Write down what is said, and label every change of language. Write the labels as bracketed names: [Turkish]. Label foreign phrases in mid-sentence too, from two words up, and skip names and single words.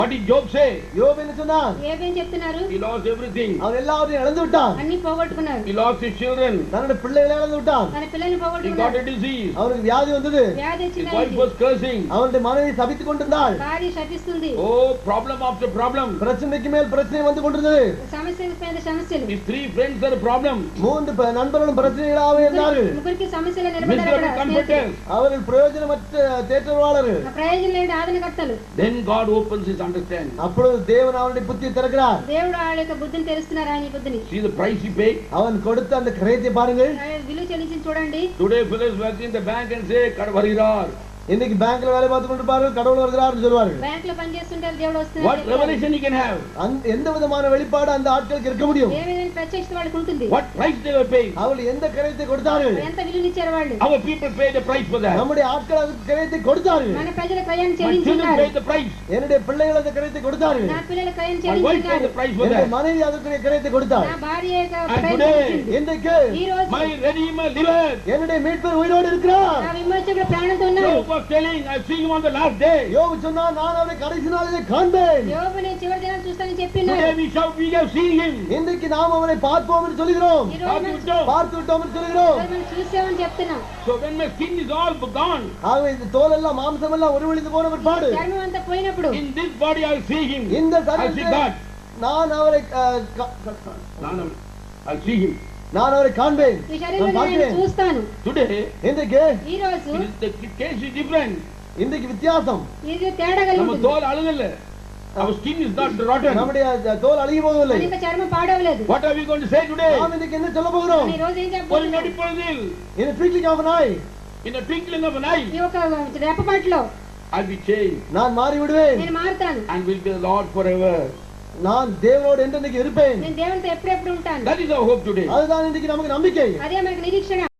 [English] What did Job say? [Tamil] யோபு என்ன சொன்னான்? [Telugu] ஏபேன் చెప్తున్నారు, [English] He lost everything. [Tamil] அவன் எல்லாவற்றையும் இழந்து விட்டான். [Telugu] అన్ని పోగొట్టుకున్నారు. [English] He lost his children. [Tamil] தன்னுடைய பிள்ளைகளை இழந்து விட்டான். [Telugu] తన పిల్లల్ని [English] He got [Telugu] పోగొట్టుకున్నారు. [English] a disease. [Tamil] அவனுக்கு வியாதி வந்தது. [Telugu] వ్యాధి [English] His [Telugu] వచ్చింది. [English] wife was cursing. [Tamil] அவனுடைய மனைவி சபித்துக் கொண்டிருந்தாள். [Telugu] భార్య శపిస్తుంది. [English] Oh, problem after problem. [Tamil] பிரச்சனைக்கு மேல் பிரச்சனை வந்து கொண்டிருந்தது. [Telugu] సమస్యల మీద సమస్యలు. [English] His three friends are a problem. [Tamil] மூன்று நண்பர்களும் பிரச்சனைகளாகவே இருந்தார்கள். [Telugu] ముగ్గురికి సమస్యలు [English] Miserable [Telugu] నిలబడ్డారు. [English] comforters. [Tamil] அவர்கள் பிரயோஜனமற்ற தேற்றவாளர்கள். [Telugu] ప్రయోజనం లేని ఆదరణకర్తలు. [English] Then God opens his understanding. [Tamil] அப்பொழுது தேவன் அவனுடைய புத்தியை திறக்கிறார். [Telugu] దేవుడు వాళ్ళ యొక్క బుద్ధిని తెరుస్తున్నారు, ఆయన బుద్ధిని. [English] See the price he paid. [Tamil] அவன் கொடுத்த அந்த கிரயத்தை பாருங்கள். [Telugu] విలువ చెల్లించి చూడండి. [English] Today fellows work in the bank and say, "Kadavarirar." [Tamil] இன்னைக்கு பேங்க்ல வேலை பார்த்து கொண்டிருப்பார்கள், கடவுள் வருகிறார்னு சொல்வார்கள். [Telugu] బ్యాంక్ లో పని చేస్తుంటారు, దేవుడు [English] What [Telugu] వస్తున్నారు. [English] revelation he can have? [Tamil] எந்த விதமான வெளிப்பாடு அந்த ஆட்களுக்கு இருக்க முடியும்? [Telugu] ఏ విధమైన ప్రత్యక్షత వాళ్ళకి ఉంటుంది. [English] What price they were paying? [Tamil] அவர்கள் எந்த கிரயத்தை கொடுத்தார்கள்? [Telugu] ఎంత విలువనిచ్చారు వాళ్ళు. [English] Our people paid the price for that. [Tamil] நம்முடைய ஆட்கள் அந்த கிரயத்தை கொடுத்தார்கள். [Telugu] మన ప్రజల క్రయాన్ని [English] My children [Telugu] చెల్లించున్నారు. [English] paid the price. [Tamil] என்னுடைய பிள்ளைகள் அந்த கிரயத்தை கொடுத்தார்கள். [Telugu] నా పిల్లల క్రయాన్ని [English] My wife paid [Telugu] చెల్లించున్నారు. [English] the price for [Tamil] என்னுடைய [English] that. [Tamil] மனைவி அதற்கு கிரயத்தை கொடுத்தார். [Telugu] నా భార్య యొక్క [English] And [Telugu] క్రయాన్ని [English] today, [Telugu] చెల్లించింది. [Tamil] இன்றைக்கு [Telugu] ఈ రోజు [English] My Redeemer liveth. [Tamil] என்னுடைய மீட்பர் உயிரோடு இருக்கிறார். [Telugu] నా విమోచకుడు ప్రాణంతో ఉన్నారు. [English] Job was telling, "I see him on the last day." [Tamil] யோபு சொன்னான், நான் அவரை கடைசி நாளிலே காண்பேன். [Telugu] యోబుని చివరి దినాన్ని చూస్తానని చెప్పినాడు. [English] Today we shall we have seen him. [Tamil] இன்றைக்கு நாம் அவரை பார்ப்போம் என்று சொல்கிறோம். [Telugu] ఈ రోజు మనం [Tamil] பார்த்து விட்டோம் என்று சொல்கிறோம். [Telugu] చూసామని చెప్తున్నాం. [English] So when my skin is all gone, [Tamil] ஆகவே இந்த தோல் எல்லாம் மாம்சம் எல்லாம் உருவிழிந்து போன பிற்பாடு [Telugu] చర్మం అంతా పోయినప్పుడు [English] in this body I will see him. [Tamil] இந்த [English] I see [Tamil] சரீரத்தில் [English] God. [Tamil] நான் அவரை [English] I'll see him. [Tamil] நான் அவரை காண்பேன். [Telugu] ఈ శరీరంలో [Tamil] நான் [Telugu] నేను [Tamil] பார்க்கிறேன். [Telugu] చూస్తాను. [English] Today, [Tamil] இன்றைக்கு [Telugu] ఈ రోజు [English] the case is different. [Tamil] இன்றைக்கு வித்தியாசம். [Telugu] ఇది తేడా కలిగి [Tamil] நம்ம [Telugu] ఉంటుంది. [Tamil] தோல் அழுகல. [English] Our skin is not rotten. [Tamil] நம்முடைய தோல் அழுகி போகவில்லை. [Telugu] మన యొక్క చర్మం పాడవలేదు. [English] What are we going to say today? [Tamil] நாம் இன்றைக்கு என்ன சொல்ல போகிறோம்? [Telugu] ఈ రోజు ఏం [Tamil] ஒரு [Telugu] చెప్పబోతున్నాం? [Tamil] நொடிப்பொழுதில், [English] In a twinkling of an eye in a twinkling of an eye, [Telugu] ఈ యొక్క రెప్పపాటులో [English] I'll be changed [Tamil] நான் மாறி விடுவேன். [Telugu] నేను మారుతాను. [English] and will be the Lord forever. [Tamil] நான் தேவனோடு என்றென்றைக்கு இருப்பேன். [Telugu] నేను దేవునితో ఎప్పుడెప్పుడు ఉంటాను. [English] That is our hope today. [Tamil] அதுதான் இன்றைக்கு நமக்கு நம்பிக்கை. [Telugu] అదే మనకు నిరీక్షణ.